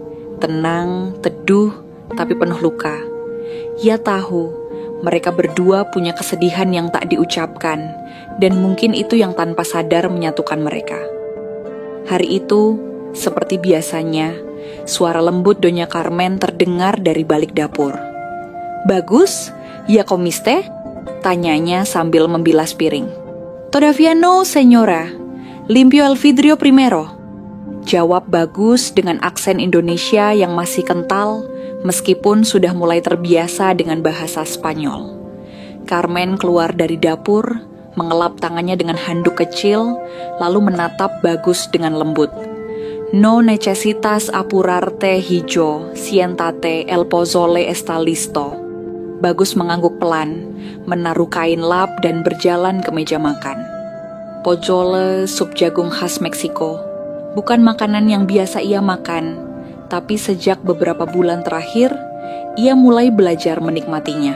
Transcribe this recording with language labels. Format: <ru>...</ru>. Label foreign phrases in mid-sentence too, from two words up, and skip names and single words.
<id>Tenang, teduh, tapi penuh luka. Ia tahu mereka berdua punya kesedihan yang tak diucapkan, dan mungkin itu yang tanpa sadar menyatukan mereka. Hari itu, seperti biasanya, suara lembut Doña Carmen terdengar dari balik dapur.</id> <es>"Bagus, ya comiste?"</es> <id>tanyanya sambil membilas piring.</id> <es>"Todavía no, señora. Limpio el vidrio primero,"</es> <id>jawab Bagus dengan aksen Indonesia yang masih kental meskipun sudah mulai terbiasa dengan bahasa Spanyol. Carmen keluar dari dapur, mengelap tangannya dengan handuk kecil, lalu menatap Bagus dengan lembut.</id> <es>"No necesitas apurarte, hijo, siéntate, el pozole está listo."</es> <id>Bagus mengangguk pelan, menaruh kain lap dan berjalan ke meja makan. Pozole, sup jagung khas Meksiko, bukan makanan yang biasa ia makan, tapi sejak beberapa bulan terakhir, ia mulai belajar menikmatinya.</id>